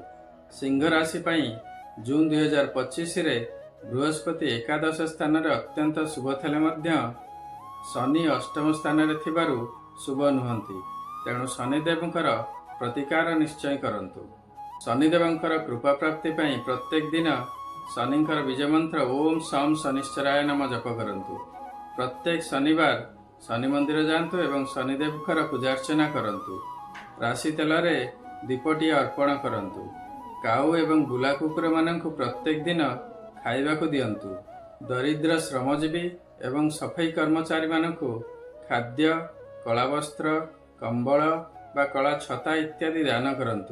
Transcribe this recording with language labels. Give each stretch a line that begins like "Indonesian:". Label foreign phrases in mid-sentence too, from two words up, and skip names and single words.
Odia: ସିଂହ ରାଶି ପାଇଁ ଜୁନ 2025 ରେ ବୃହସ୍ପତି ଏକାଦଶ ସ୍ଥାନ ରେ ଅତ୍ୟନ୍ତ ଶୁଭ ଥିଲେ ମଧ୍ୟ ଶନି ଅଷ୍ଟମ ସ୍ଥାନ ରେ ଥିବାରୁ ଶୁଭ ନୁହନ୍ତି। ତେଣୁ ଶନିଦେବଙ୍କର ପ୍ରତିକାର ନିଶ୍ଚୟ କରନ୍ତୁ। ଶନିଦେବଙ୍କର କୃପା ପ୍ରାପ୍ତି ପାଇଁ ପ୍ରତ୍ୟେକ ଦିନ ଶନିଙ୍କର ବିଜୟ ମନ୍ତ୍ର
Sanskrit: ओम सम शनिश्चराय नम
Odia: ଜପ କରନ୍ତୁ। ପ୍ରତ୍ୟେକ ଶନିବାର ଶନି ମନ୍ଦିର ଯାଆନ୍ତୁ ଏବଂ ଶନିଦେବଙ୍କର ପୂଜା ଅର୍ଚ୍ଚନା କରନ୍ତୁ। ରାଶି ତେଲ ରେ ଦୀପଟି ଅର୍ପଣ କରନ୍ତୁ। କାଉ ଏବଂ ବୁଲା କୁକୁର ମାନଙ୍କୁ ପ୍ରତ୍ୟେକ ଦିନ ଖାଇବାକୁ ଦିଅନ୍ତୁ। ଦରିଦ୍ର ଶ୍ରମଜୀବୀ ଏବଂ ସଫେଇ କର୍ମଚାରୀ ମାନଙ୍କୁ ଖାଦ୍ୟ, କଳା ବସ୍ତ୍ର, କମ୍ବଳ ବା କଳା ଛତା ଇତ୍ୟାଦି ଦାନ କରନ୍ତୁ।